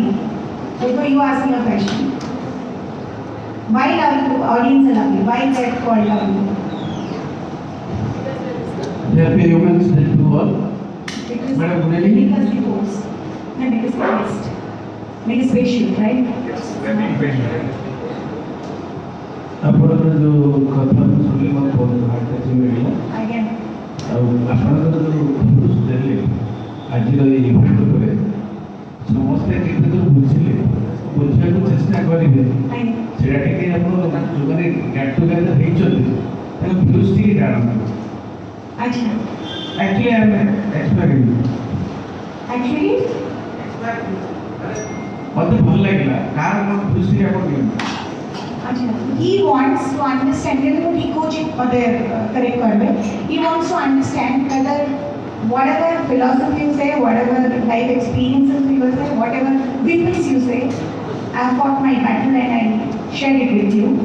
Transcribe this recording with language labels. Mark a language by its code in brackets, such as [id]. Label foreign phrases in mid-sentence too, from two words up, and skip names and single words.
[en] Before you ask me a question. Why audience are lovely? Why is that called lovely? Happy Women's Day to all. Because Madam, good evening. because we host and because we guest. Make it special, right? Yes, very patient. [or] ଆପଣଙ୍କର ଯେଉଁ କଥା ଶୁଣିଲେ ମୋତେ ବହୁତ [en] heart touching [or] ଲାଗିଲା [en] Again. [or] ଆଉ ଆପଣଙ୍କର ଯେଉଁ ଭ୍ୟୁଜ୍ ଦେଲେ ଆଜିର ଏଇ ଇଭେଣ୍ଟ ଉପରେ ସମସ୍ତେ କେତେ ଦୂର ବୁଝିଲେ ବୁଝିବାକୁ ଚେଷ୍ଟା କରିବେ [en] I [or] ସେଇଟା ଟିକେ ଆପଣ ଯେଉଁମାନେ [en] get together [or] ହେଇଛନ୍ତି ତାଙ୍କ ଭ୍ୟୁଜ୍ ଟିକେ ଜାଣନ୍ତୁ [en] actually [or] ଆକ୍ଚୁଆଲି ଆମେ ଏକ୍ସପେକ୍ଟ ମୋତେ ଭଲ ଲାଗିଲା କାହାର କ'ଣ ଭ୍ୟୁଜ୍ ଟିକେ ଆପଣ ଦିଅନ୍ତୁ [en] he wants to understand, correct karbe. He wants to understand whether whatever philosophy you say, whatever life experiences you say, whatever weapons you say, I have fought my battle and I shared it with you.